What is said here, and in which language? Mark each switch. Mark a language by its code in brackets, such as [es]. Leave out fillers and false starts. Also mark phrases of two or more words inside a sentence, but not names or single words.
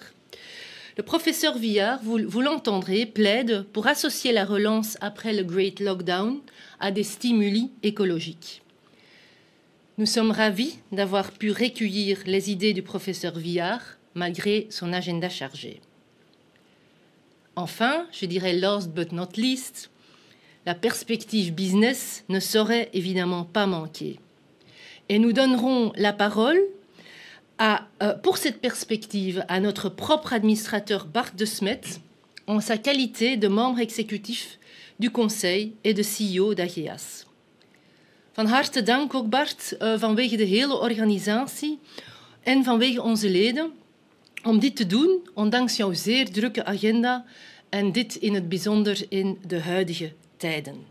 [fr] Le professeur Viard, vous l'entendrez, plaide pour associer la relance après le Great Lockdown à des stimuli écologiques. Nous sommes ravis d'avoir pu recueillir les idées du professeur Viard malgré son agenda chargé. Enfin, je dirais [en] last but not least, [fr] la perspective business ne saurait évidemment pas manquer. Et nous donnerons la parole pour cette perspective à notre propre administrateur Bart de Smet en sa qualité de membre exécutif du conseil et de CEO d'AGEAS. [nl] Van harte dank ook Bart vanwege de hele organisatie en vanwege onze leden om dit te doen, ondanks jouw zeer drukke agenda en dit in het bijzonder in de huidige tijden.